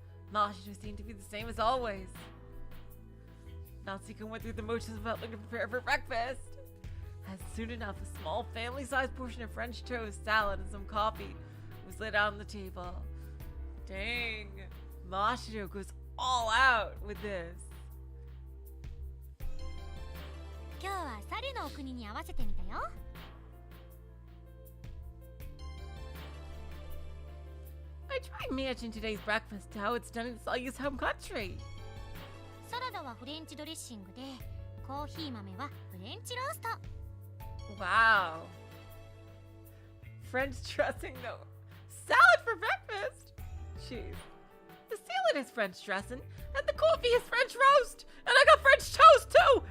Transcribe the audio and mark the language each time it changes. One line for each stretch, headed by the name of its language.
English: Mashiru seemed to be the same as always. Natsuhiko went through the motions of helping to prepare for breakfast. As soon enough, a small family-sized portion of French toast, salad, and some coffee was laid out on the table. Dang, Mashiru goes all out with this.
Japanese: 今日はサリュのお国に合わせてみたよ。
English: I tried matching today's breakfast to how it's done in Salyu's home country.
Japanese: サラダはフレンチドレッシングで、コーヒー豆はフレンチロースト。
English: Wow. French dressing though. Salad for breakfast? Jeez. The salad is French dressing, and the coffee is French roast, and I got French toast too!